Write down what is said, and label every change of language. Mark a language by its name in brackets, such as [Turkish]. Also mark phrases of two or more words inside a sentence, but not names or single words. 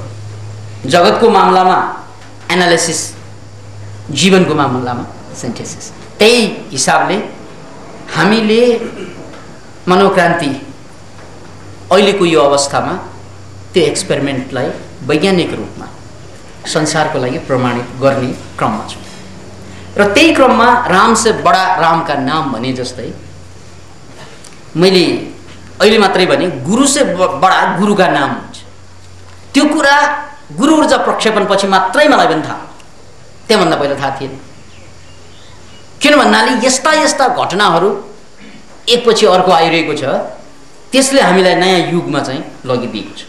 [Nepali] जगतको मामलामा एनालिसिस, जीवनको मामलामा सिन्थेसिस। त्यही हिसाबले हामीले मनोक्रान्ति अहिलेको यो अवस्थामा त्यो एक्सपेरिमेन्टलाई वैज्ञानिक रूपमा संसारको लागि प्रमाणित गर्ने क्रममा छौँ। र त्यही क्रममा [Hindi] राम से बडा राम का नाम [Nepali] भने जस्तै मैले अहिले मात्रै भने [Hindi] गुरु से बडा गुरु का नाम [Nepali] हुन्छ। त्यो कुरा गुरु ऊर्जा प्रक्षेपण पछि मात्रै मलाई पनि थाहा, त्योभन्दा पहिला थाहा थिएन। किन भन्नाले यस्ता यस्ता घटनाहरू एकपछि अर्को आइरहेको छ, त्यसले हामीलाई नयाँ युगमा चाहिँ लगिदिएको छ।